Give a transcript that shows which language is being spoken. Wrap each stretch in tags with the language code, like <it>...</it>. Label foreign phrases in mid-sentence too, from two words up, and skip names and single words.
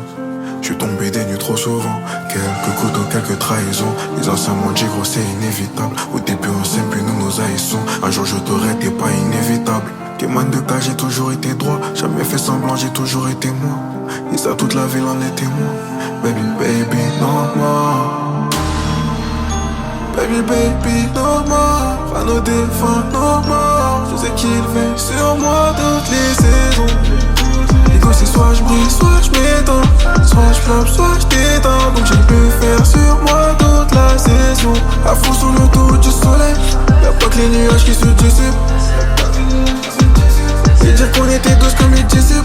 <fr>Je suis tombé des nues trop souvent. Quelques couteaux, quelques trahisons. Les anciens m'ont dit gros c'est inévitable. Au début on s'aime puis nous nous haïssons. Un jour je t'aurais, t'es pas inévitable. Témoin de cas, j'ai toujours été droit. Jamais fait semblant, j'ai toujours été moi. Et ça toute la ville en est témoin.</fr> <en>Baby, baby, no more. Baby, baby, no more.</en> <fr>Va nous défendre,</fr> <en>no more.</en> <fr>Je sais qu'il veille sur moi toutes les saisons. Et quand c'est soit je brille, soit je m'éteins. Soit je flamme, soit je t'éteins. Donc j'ai pu faire sur moi toute la saison. À fond sur le dos du soleil. Y'a pas que les nuages qui se dissipent. Et dire qu'on était tous comme les disciples.</fr>